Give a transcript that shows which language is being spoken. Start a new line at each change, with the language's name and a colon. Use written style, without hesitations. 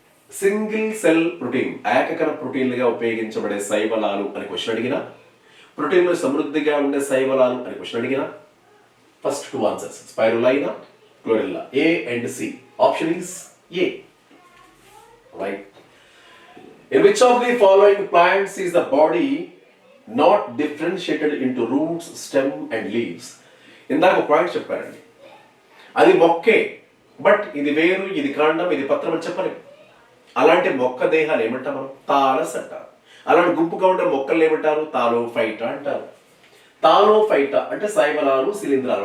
Telugu: Single cell protein, ఏకకణ ప్రోటీన్లుగా ఉపయోగించబడే శైవలాలు అని question అడిగినా, ప్రోటీన్లు సమృద్ధిగా ఉండే శైవలాలు అని క్వశ్చన్ అడిగినా,
English: first two answers
Telugu: స్పైరులైనా, chlorella, ఏ and C.
English: Option is A, right. In which of the following plants is the body not differentiated into roots, stem and leaves?
Telugu: ఇందాక point చెప్పారండి, అది మొక్కే, బట్ ఇది వేరు, ఇది కాండం, ఇది పత్రం అని చెప్పలేము. అలాంటి మొక్క దేహాలు ఏమంటాం మనం? తాలస్ అంటారు. అలాంటి గుంపుగా ఉండే మొక్కలు ఏమంటారు? తాలోఫైటా అంటారు. తాలోఫైటా అంటే శైవలాలు, శిలీంధ్రాలు.